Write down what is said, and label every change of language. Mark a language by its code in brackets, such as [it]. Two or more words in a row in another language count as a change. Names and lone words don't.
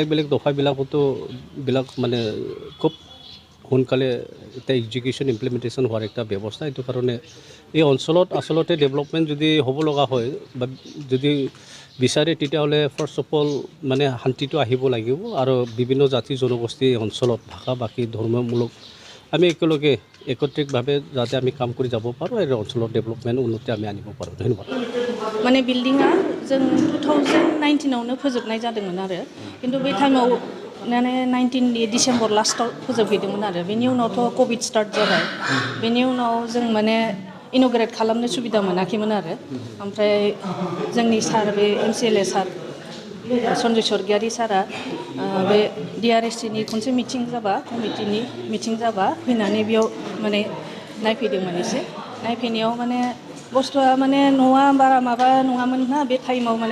[as] বেলেগ দফাবিলাকতো মানে খুব সোনকালে এটা [en] execution implementation [as] হোৱাৰ একটা ব্যৱস্থা এইটো কাৰণে এই অঞ্চলত আচলতে ডেভেলপমেণ্ট যদি হ'ব লগা হয় বা যদি বিচাৰে তেতিয়াহ'লে [en] first of all [as] মানে শান্তিটো আহিব লাগিব আৰু বিভিন্ন জাতি জনগোষ্ঠী অঞ্চলত ভাষা ভাষী ধৰ্মমূলক আমি একেলগে একত্ৰিতভাৱে যাতে আমি কাম কৰি যাব পাৰোঁ আৰু অঞ্চলৰ ডেভেলপমেণ্ট উন্নতি আমি আনিব পাৰোঁ ধন্যবাদ [brx] माने बिल्डिङा जों 2019आवनो फोजोबनाय जादोंमोन आरो खिन्थु बे टाइमाव माने 19 डिसेम्बर लास्टआव फोजोबहैदोंमोन आरो बेनि उनावथ' [en] covid start [brx] जाबाय बेनि उनाव जों माने इन'ग्रेट खालामनो सुबिदा मोनाखैमोन आरो ओमफ्राय जोंनि सार बे MCLA सार सन्जय स्वर्गियारि सारा बे DRSC नि खनसे मिटिं जाबा कमिटिनि मिटिं जाबा फैनानै बेयाव माने नायफैदोंमोन एसे नायफैनायाव माने बुस्थुआ माने न'आ बारा माबा नङामोन ना बे टाइमाव